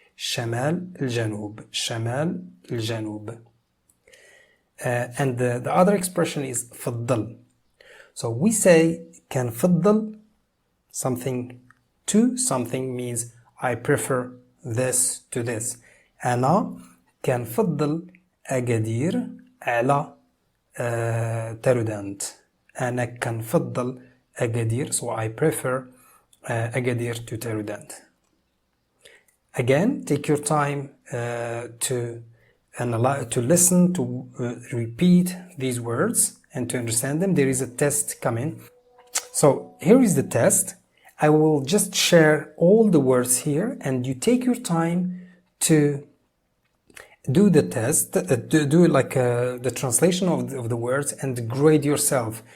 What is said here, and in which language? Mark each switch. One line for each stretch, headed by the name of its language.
Arabic: شمال الجنوب. شمال الجنوب.
English: And the other expression is فضل. So we say كان فضل something to something means I prefer this to this.
Arabic: أنا كان فضل أقدير على ترودانت. أنا كان فضل أقدير,
English: so I prefer أقدير to ترودانت. Again, take your time to listen, to repeat these words and to understand them. There is a test coming. So here is the test. I will just share all the words here and you take your time to do the test, do like the translation of the words and grade yourself.